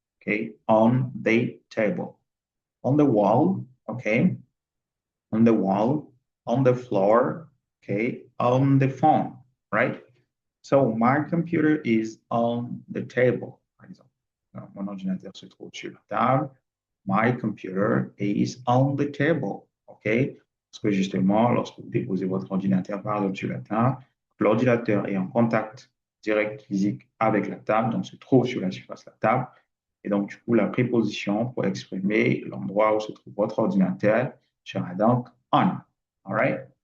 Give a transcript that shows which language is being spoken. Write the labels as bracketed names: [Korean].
[English] OK? On the table. On the wall. OK? On the wall. On the floor. OK? On the phone. Right? So, my computer is on the table, [French] par exemple. Alors, mon ordinateur se trouve sur la table. [English] My computer is on the table. OK? [French] Parce que justement, lorsque vous déposez votre ordinateur par exemple sur la table, l'ordinateur est en contact direct physique avec la table, donc se trouve sur la surface de la table. Et donc, du coup, la préposition pour exprimer l'endroit où se trouve votre ordinateur sera donc on. [English] All right?